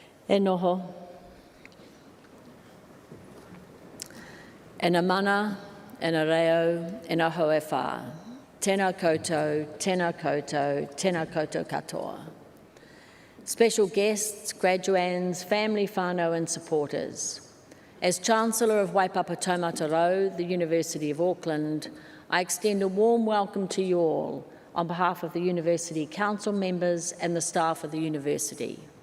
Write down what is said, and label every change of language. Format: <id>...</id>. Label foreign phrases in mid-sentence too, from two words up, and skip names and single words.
<mi>E noho. E na mana, e na reo, e na hoe whā. Tēnā koutou, tēnā koutou, tēnā koutou katoa.</mi> <en>Special guests, graduands, family whānau and supporters. As Chancellor of Waipapa Taumata Rau, the University of Auckland, I extend a warm welcome to you all on behalf of the University Council members and the staff of the University.</en>